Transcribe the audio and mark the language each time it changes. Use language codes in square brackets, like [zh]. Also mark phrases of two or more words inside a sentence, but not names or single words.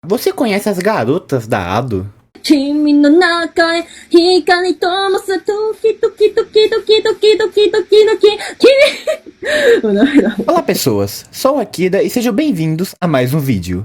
[pt] Você conhece as garotas da Ado? [ja] 君の中へ光灯すドキドキドキドキドキドキドキドキ [pt] Olá pessoas, sou a Akira e sejam bem-vindos a mais um vídeo.